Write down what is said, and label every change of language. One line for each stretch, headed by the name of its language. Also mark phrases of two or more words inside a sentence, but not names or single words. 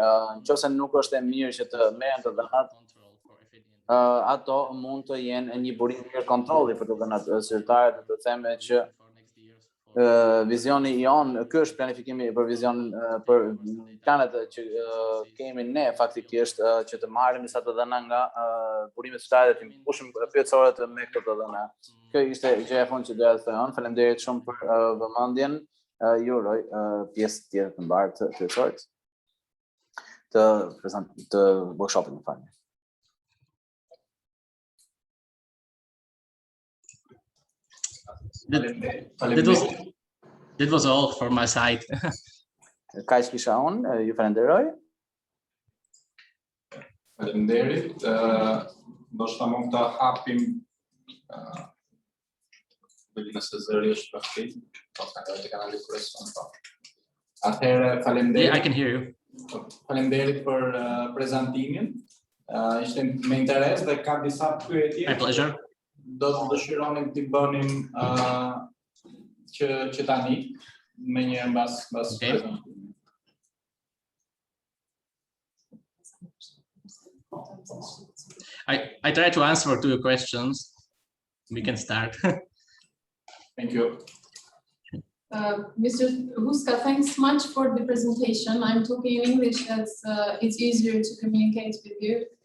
Albanian: Nëse nuk është e mirë që të merren të dhënat, ato mund të jenë një burim mirë kontrolli për të dhënat zyrtare, të theme që vizioni jon, ky është planifikimi për vizionin për planet që kemi ne faktikisht që të marrim disa të dhëna nga burimet zyrtare dhe të mbushim pyetësorët me këto të dhëna. Kjo ishte gjëja e fundit që doja të them. Faleminderit shumë për vëmendjen. Ju uroj pjesë tjetër të mbarë të pyetësorit të workshopit në fani.
English: That was all for my side.
Albanian: Kaq kisha unë, ju falenderoj. Faleminderit. Ndoshta mund të hapim nëse zëri është perfekt, ose të kanali kurson po. Atëherë faleminderit.
English: Yeah, I can hear you.
Albanian: Faleminderit për prezantimin. Ishte me interes dhe ka disa pyetje.
English: My pleasure.
Albanian: Do të dëshironim t'i bënim që tani me një mbas prezantimit.
English: I try to answer to your questions. We can start. Thank you. Mr. Huska, thanks much for the presentation. I'm talking in English, it's easier to communicate with you.